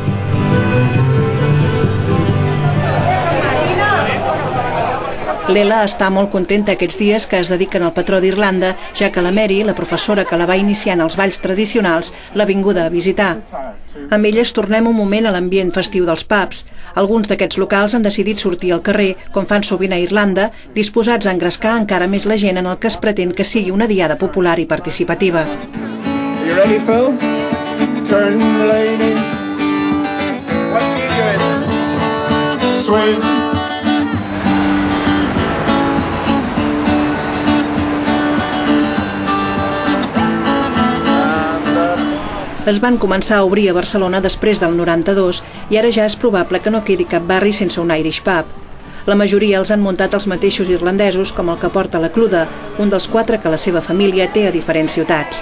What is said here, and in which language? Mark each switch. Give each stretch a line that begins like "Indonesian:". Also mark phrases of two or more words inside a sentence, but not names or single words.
Catalan: L'Ela està molt contenta aquests dies que es dediquen al patró d'Irlanda, ja que la Mary, la professora que la va iniciar en els balls tradicionals, l'ha vinguda a visitar. Amb elles tornem un moment a l'ambient festiu dels pubs. Alguns d'aquests locals han decidit sortir al carrer, com fan sovint a Irlanda, disposats a engrescar encara més la gent en el que es pretén que sigui una diada popular i participativa.
English: You ready, Phil? Turn the lane. What are you doing? Swing.
Catalan: Es van començar a obrir a Barcelona després del 92 i ara ja és probable que no quedi cap barri sense un
English: Irish pub.
Catalan: La majoria els han muntat els mateixos irlandesos, com el que porta la Cluda, un dels 4 que la seva família té a diferents ciutats.